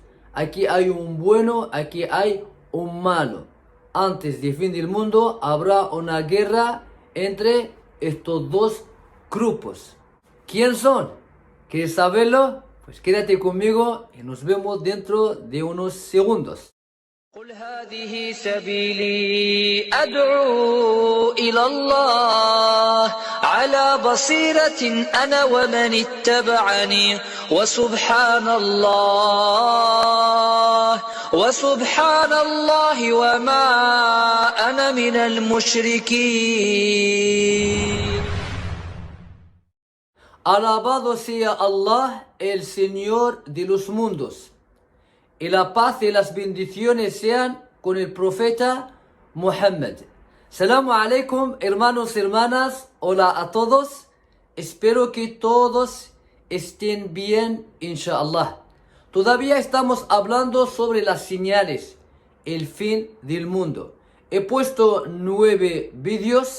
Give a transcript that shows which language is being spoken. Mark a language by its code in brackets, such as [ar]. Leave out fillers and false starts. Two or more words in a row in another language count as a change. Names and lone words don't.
[es] Aquí hay un bueno, aquí hay un malo. Antes del fin del mundo habrá una guerra entre estos dos grupos. ¿Quién son? ¿Quieres saberlo? Pues quédate conmigo y nos vemos dentro de unos segundos. [ar] قل هذه سبيلي أدعو إلى الله على بصيرة أنا ومن اتبعني وسبحان الله وما أنا من المشركين. [es] Alabado sea Allah, el Señor de los mundos. Y la paz y las bendiciones sean con el profeta Muhammad. [ar] السلام عليكم, [es] hermanos y hermanas. Hola a todos. Espero que todos estén bien, inshallah. Todavía estamos hablando sobre las señales, el fin del mundo. He puesto 9 vídeos.